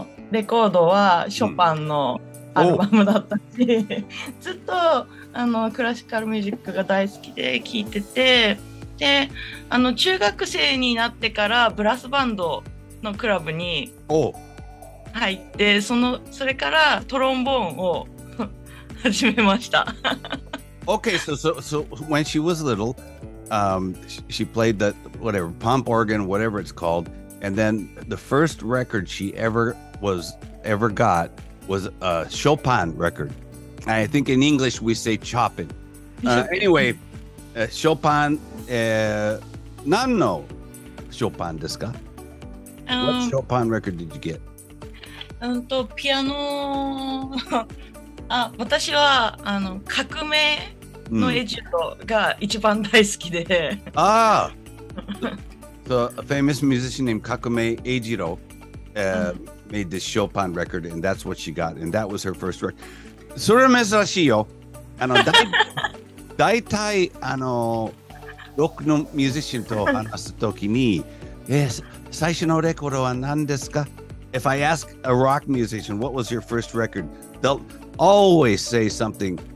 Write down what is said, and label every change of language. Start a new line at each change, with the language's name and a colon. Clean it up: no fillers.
Japanese: レコードはショパンのアルバムだったし、ずっとクラシカルミュージックが大好きで聴いてて、で中学生になってからブラスバンドのクラブに入って、それからトロンボーンを始めました。
English: Okay, so when she was little, she played that whatever pump organ, whatever it's called, and then the first record she ever got was a Chopin record. I think in English we say Chopin. Anyway, Chopin,
Japanese: 何のChopinですか?
English: What Chopin record did you get?
Japanese: ピアノ私は革命のエジロが一番大好きで。
English: So a famous musician named Kakume Eijiro made this Chopin record, and that's what she got, and that was her first record.
Japanese: それは珍しいよ。大体ロックのミュージシャンと話すときに、最初のレコードは何ですか?
English: If I ask a rock musician, what was your first record? They'll always say something.